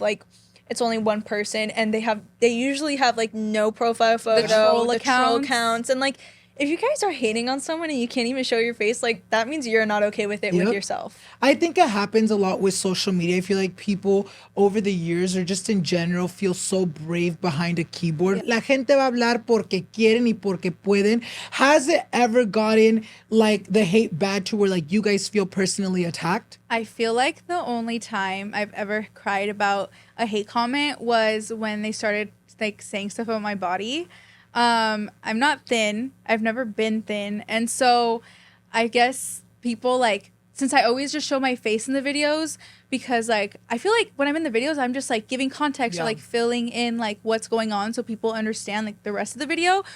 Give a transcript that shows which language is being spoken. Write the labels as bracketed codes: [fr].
[en] Like, it's only one person. And they usually have, like, no profile photo. The troll accounts. And, like, if you guys are hating on someone and you can't even show your face, like, that means you're not okay with it with yourself. I think it happens a lot with social media. I feel like people over the years or just in general feel so brave behind a keyboard. [es] La gente va a hablar porque quieren y porque pueden. [en] Has it ever gotten, like, the hate bad to where, like, you guys feel personally attacked? I feel like the only time I've ever cried about a hate comment was when they started, like, saying stuff about my body. I'm not thin. I've never been thin. And so I guess people, like, since I always just show my face in the videos, because, like, I feel like when I'm in the videos, I'm just, like, giving context or, like, filling in, like, what's going on so people understand, like, the rest of the video.